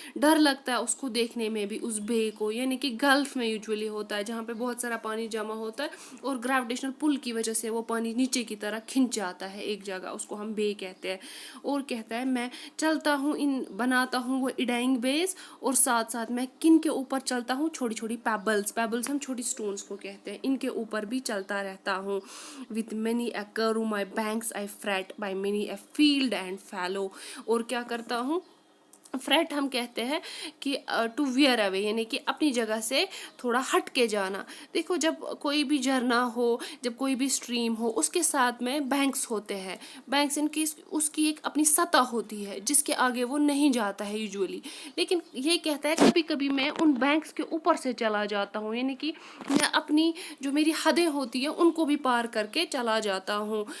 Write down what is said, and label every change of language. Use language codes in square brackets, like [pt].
[ur] ڈر لگتا ہے اس کو دیکھنے میں بھی, اس بے کو, یعنی کہ گلف میں یوزولی ہوتا ہے جہاں پہ بہت سارا پانی جمع ہوتا ہے اور گریویٹیشنل پل کی وجہ سے وہ پانی نیچے کی طرح کھنچ جاتا ہے ایک جگہ, اس کو ہم بے کہتے ہیں. اور کہتا ہے میں چلتا ہوں, بناتا ہوں وہ ایڈائنگ بیس, اور ساتھ ساتھ میں کن کے اوپر چلتا ہوں, چھوٹی چھوٹی پیبلز ہم چھوٹی سٹونز کو کہتے ہیں, ان کے اوپر بھی چلتا رہتا ہوں. [en] with many a curve my banks I fret, by many a field and fallow. [ur] اور کیا کرتا ہوں, فریٹ ہم کہتے ہیں کہ [en] to wear away, [ur] یعنی کہ اپنی جگہ سے تھوڑا ہٹ کے جانا. دیکھو جب کوئی بھی جھرنا ہو, جب کوئی بھی اسٹریم ہو, اس کے ساتھ میں بینکس ہوتے ہیں. بینکس ان کی اس کی ایک اپنی سطح ہوتی ہے جس کے آگے وہ نہیں جاتا ہے یوزولی, لیکن یہ کہتا ہے کبھی کبھی میں ان بینکس کے اوپر سے چلا جاتا ہوں, یعنی کہ میں اپنی جو میری حدیں ہوتی ہیں ان کو بھی پار کر کے چلا جاتا ہوں.